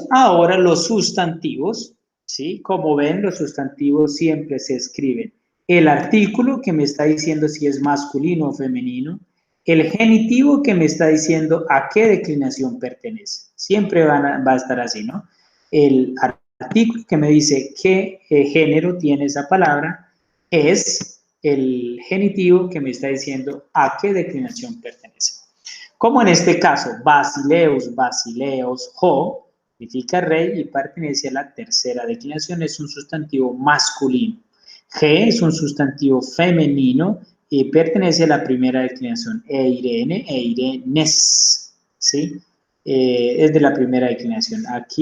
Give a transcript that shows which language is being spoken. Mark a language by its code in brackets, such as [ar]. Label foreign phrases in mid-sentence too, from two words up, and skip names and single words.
[es] Ahora los sustantivos, ¿sí? Como ven, los sustantivos siempre se escriben el artículo que me está diciendo si es masculino o femenino, el genitivo que me está diciendo a qué declinación pertenece. Siempre va a estar así, ¿no? El artículo que me dice qué género tiene esa palabra es el genitivo que me está diciendo a qué declinación pertenece. Como en este caso, [el] βασιλεύς, βασιλέως, ὁ, [es] significa rey y pertenece a la tercera declinación, es un sustantivo masculino. G es un sustantivo femenino y pertenece a la primera declinación. [el] Εἰρήνη, εἰρήνης, ¿sí? [es] Es de la primera declinación.